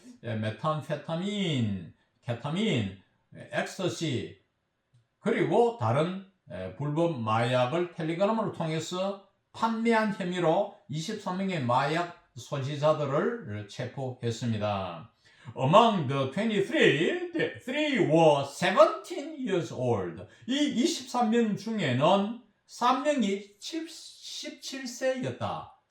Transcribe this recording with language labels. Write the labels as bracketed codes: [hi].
[ko] 메탄페타민, 케타민, 엑스터시 그리고 다른 불법 마약을 텔레그램을 통해서 판매한 혐의로 23명의 마약 소지자들을 체포했습니다. [en] Among the 23, the 3 were 17 years old. [ko] 이 23명 중에는 3명이 17세였다.